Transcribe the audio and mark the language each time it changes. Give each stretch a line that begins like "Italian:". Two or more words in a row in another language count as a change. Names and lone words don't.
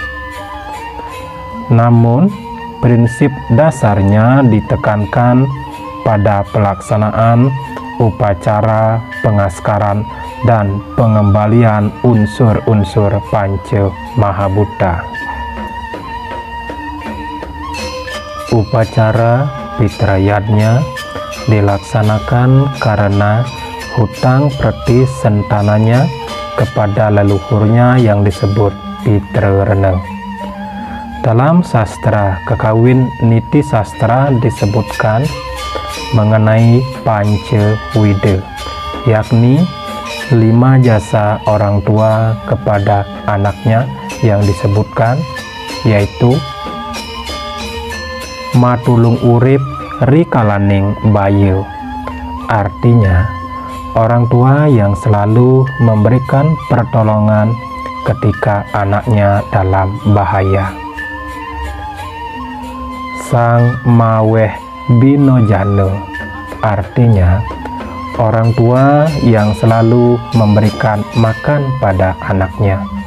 Indonesian: Namun, prinsip dasarnya ditekankan pada pelaksanaan upacara pengaskaran dan pengembalian unsur-unsur Panca Mahabhuta. Upacara Pitrayadnya dilaksanakan karena hutang preti sentananya kepada leluhurnya yang disebut Pitra Reneng. Dalam sastra kekawin niti sastra disebutkan mengenai Panca Wida, yakni 5 jasa orang tua kepada anaknya yang disebutkan, yaitu
Kawi: matulung urip rikalaning bayu,
Indonesian: artinya orang tua yang selalu memberikan pertolongan ketika anaknya dalam bahaya.
Kawi: Sang maweh binojana,
Indonesian: artinya orang tua yang selalu memberikan makan pada anaknya.